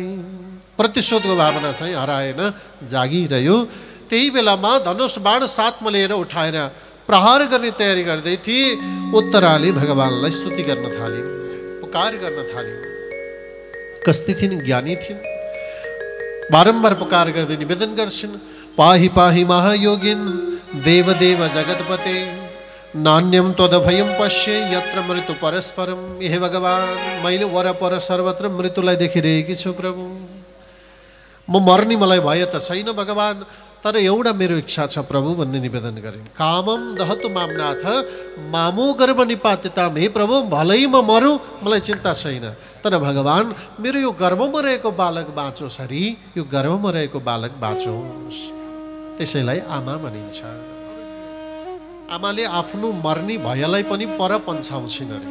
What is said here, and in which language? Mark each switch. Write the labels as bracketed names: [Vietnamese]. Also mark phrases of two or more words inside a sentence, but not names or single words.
[Nepali] प्रतिशोधको भावना चाहिँ हराएन, जागिरह्यो। त्यही बेलामा धनुष बाण साथमा लिएर उठाएर प्रहार गर्ने तयारी गर्दै थिए। उत्तराले भगवानलाई स्तुति गर्न थालिन्, पुकार गर्न थालिन्। कस्ती थिइन्? ज्ञानी थिइन्। बारम्बार पुकार गर्दै निवेदन गर्छिन्, [Sanskrit] पाहि पाहि महायोगिन देवदेव जगतपते नान्यम त्वदभयम पश्ये यत्र मृत्यु परस्परम। [Nepali] हे भगवान, मैले वरपर सर्वत्र मृत्युलाई देखिरहेकी छु प्रभु। म मर्ने मलाई भय त छैन भगवान, तर एउटा मेरो इच्छा छ प्रभु भन्ने निवेदन गरिन्। [Sanskrit] कामम दहतु मामनाथ मामो गर्भ निपात्यताम, [Nepali] हे प्रभु भलै म मरौँ मलाई चिन्ता छैन, तर भगवान मेरो यो गर्भमा रहेको बालक बाँचोस् हरि, यो गर्भमा रहेको बालक बाँचोस्। त्यसैलाई आमा भनिन्छ। आमाले आफ्नो मर्ने भयलाई पनि पर पन्छाउँछिन् अरे।